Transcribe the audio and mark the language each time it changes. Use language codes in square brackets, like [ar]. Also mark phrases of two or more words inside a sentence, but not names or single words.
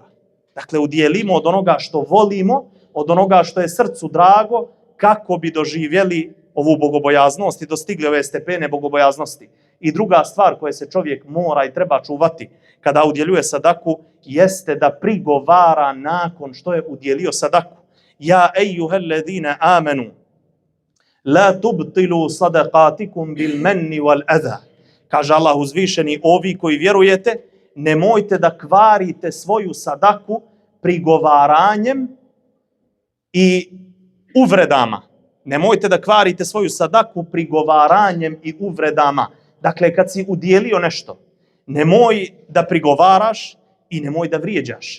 [bs] Dakle, udjelimo od onoga što volimo, od onoga što je srcu drago, kako bi doživjeli ovu bogobojaznost i dostigli ove stepene bogobojaznosti. I druga stvar koja se čovjek mora i treba čuvati kada udjeljuje sadaku, jeste da prigovara nakon što je udjelio sadaku. [ar] يا أيها الذين آمنوا, لا تبطلوا صدقاتكم بالمن والأذى. [bs] Kaže Allah uzvišeni, ovi koji vjerujete, nemojte da kvarite svoju sadaku prigovaranjem i uvredama. Nemojte da kvarite svoju sadaku prigovaranjem i uvredama. Dakle, kad si udjelio nešto, nemoj da prigovaraš i nemoj da vrijeđaš.